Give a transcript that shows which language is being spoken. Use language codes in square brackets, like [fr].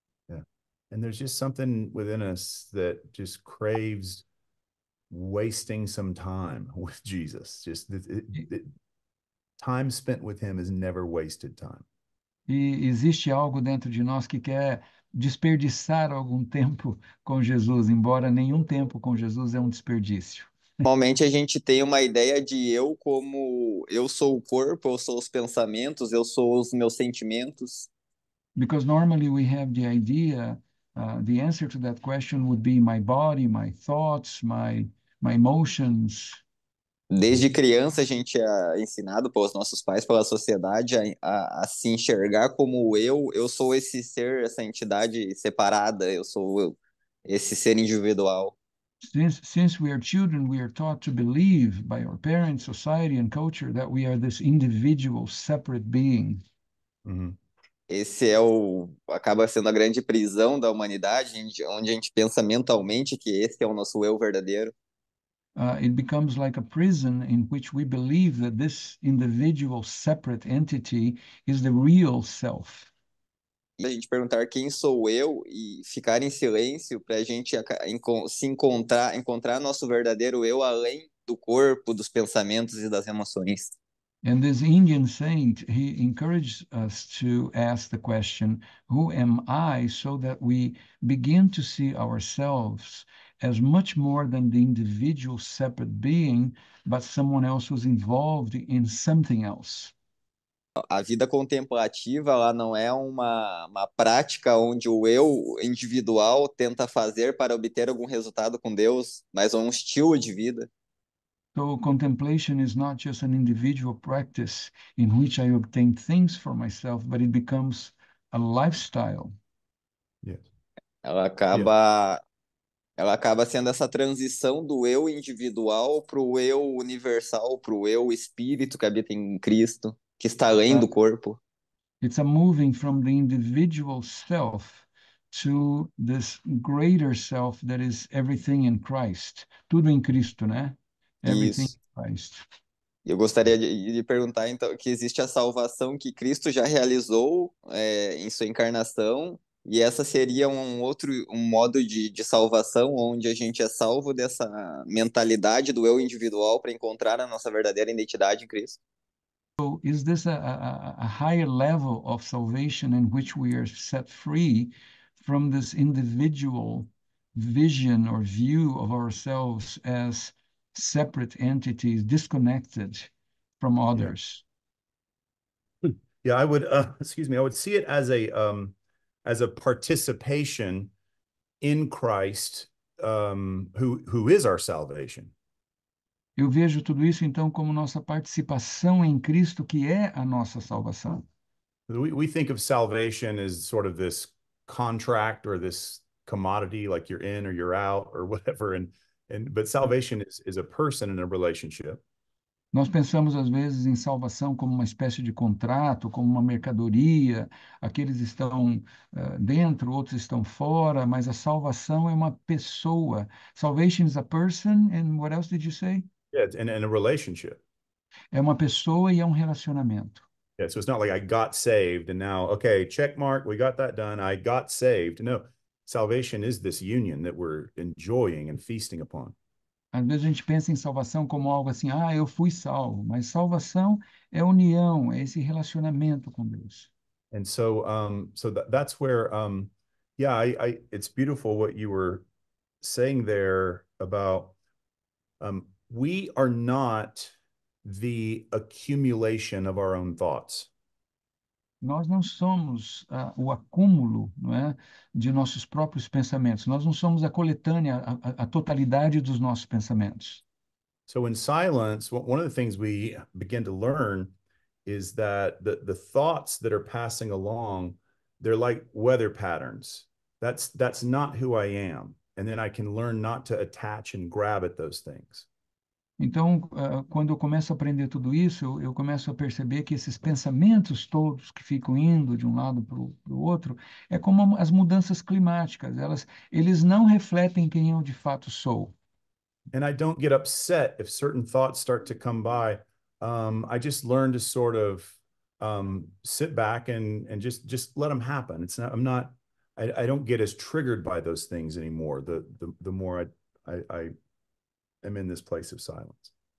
[en] Yeah. And there's just something within us that just craves wasting some time with Jesus. Just time spent with him is never wasted time. [pt] E existe algo dentro de nós que quer desperdiçar algum tempo com Jesus, embora nenhum tempo com Jesus é um desperdício. Normalmente a gente tem uma ideia de eu como eu sou o corpo, eu sou os pensamentos, eu sou os meus sentimentos. [en] Because normally we have the idea, the answer to that question would be my body, my thoughts, my emotions. [pt] Desde criança a gente é ensinado pelos nossos pais, pela sociedade, a se enxergar como eu sou esse ser, essa entidade separada, eu sou esse ser individual. [en] Since we are children, we are taught to believe by our parents, society, and culture that we are this individual, separate being. Mhm. [pt] Esse é acaba sendo a grande prisão da humanidade, onde a gente pensa mentalmente que esse é o nosso eu verdadeiro. [en] It becomes like a prison in which we believe that this individual, separate entity is the real self. [pt] E a gente perguntar quem sou eu e ficar em silêncio para a gente se encontrar nosso verdadeiro eu além do corpo, dos pensamentos e das emoções. [en] And this Indian saint, he encouraged us to ask the question, who am I? So that we begin to see ourselves as much more than the individual separate being, but someone else who's involved in something else. [pt] A vida contemplativa, ela não é uma prática onde o eu individual tenta fazer para obter algum resultado com Deus, mas é um estilo de vida. [en] So contemplation is not just an individual practice in which I obtain things for myself, but it becomes a lifestyle. Yes. [pt] Ela [en] Yeah. [pt] acaba, ela acaba sendo essa transição do eu individual para o eu universal, para o eu espírito que habita em Cristo, que está além Uh, do corpo. [en] it's a moving from the individual self to this greater self that is everything in Christ. [pt] Tudo em Cristo, né? [en] Everything [pt] Isso. [en] in Christ. [pt] Eu gostaria de perguntar, então, que existe a salvação que Cristo já realizou em sua encarnação, e essa seria um modo de salvação onde a gente é salvo dessa mentalidade do eu individual para encontrar a nossa verdadeira identidade em Cristo. [en] So is this a higher level of salvation in which we are set free from this individual vision or view of ourselves as separate entities, disconnected from Yeah. others? Yeah, I would excuse me, I would see it as a participation in Christ, who is our salvation. [pt] Eu vejo tudo isso então como nossa participação em Cristo, que é a nossa salvação. [en] We think of salvation as sort of this contract or this commodity, like you're in or you're out or whatever. But salvation is a person in a relationship. [pt] Nós pensamos, às vezes, em salvação como uma espécie de contrato, como uma mercadoria. Aqueles estão dentro, outros estão fora, mas a salvação é uma pessoa. [en] Salvation is a person, and what else did you say? Yeah, it's in a relationship. [pt] É uma pessoa e é um relacionamento. [en] Yeah, so it's not like I got saved and now, okay, check mark, we got that done. I got saved. No, salvation is this union that we're enjoying and feasting upon. [pt] Às vezes a gente pensa em salvação como algo assim, eu fui salvo, mas salvação é união, é esse relacionamento com Deus. [en] And so, that's where, yeah, it's beautiful what you were saying there about, we are not the accumulation of our own thoughts. [pt] Nós não somos o acúmulo, não é, de nossos próprios pensamentos. Nós não somos a coletânea, a totalidade dos nossos pensamentos. [en] So in silence, one of the things we begin to learn is that the thoughts that are passing along, they're like weather patterns. That's not who I am. And then I can learn not to attach and grab at those things. [pt] Então, quando eu começo a aprender tudo isso, eu começo a perceber que esses pensamentos todos que ficam indo de um lado para o outro, é como as mudanças climáticas. Eles não refletem quem eu de fato sou. [en] And I don't get upset if certain thoughts start to come by. I just learn to sort of sit back and just let them happen. It's not. I don't get as triggered by those things anymore. The more I am in this place of silence.